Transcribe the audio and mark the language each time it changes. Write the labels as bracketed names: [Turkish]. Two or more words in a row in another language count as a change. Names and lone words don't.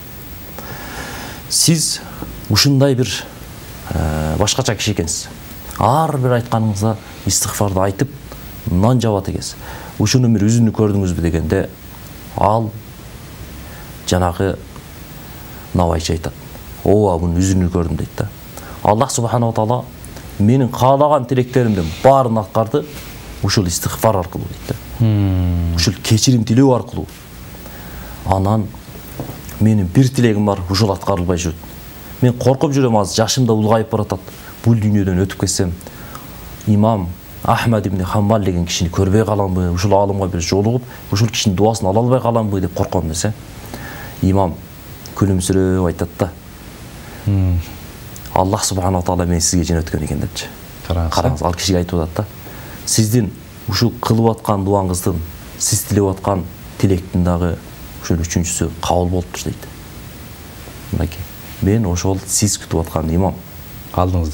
[Kyrgyz] Сиз ушундай бир башкача киши экенсиз. Ар бир айтканыңызда истигфарды айтып, мындан жабат экенсиз. Ушунун бир үзүнү көрдүңүзбү дегенде, ал жанагы навайчы айтат: "Ооба, бунун үзүнү көрдүм" дейт да. [Arabic] الله سبحانه وتعالى [Kyrgyz] менин каалаган тилектеримдин баарын аткарды ушул истигфар аркылуу дейт да. Ушул кечирим тилөө аркылуу. Анан менин бир тилегим бар, ушул аткарылбай жүрөт. мен коркуп жүрөм, азыр жашым да улгайып баратат. Бул дүйнөдөн өтүп кетсем, имам Ахмад ибн Хамбал деген кишини көрбөй каламбы, ушул алымга бир жолугуп, ушул кишинин дуасын ала албай каламбы деп корком десе, имам күлүмсүрөп айтат да, [Arabic] الله سبحانه وتعالى [Kyrgyz] мен сизге жөнөткөн экен депчи. Караңыз, ал кишиге айтып атат да, сиздин ушул кылып аткан дуаңыздын, сиз тилеп аткан тилектин дагы ушул үчүнчүсү кабыл болуптур дейт. Мынакей, мен ошол сиз күтүп аткан имам алдыңызда.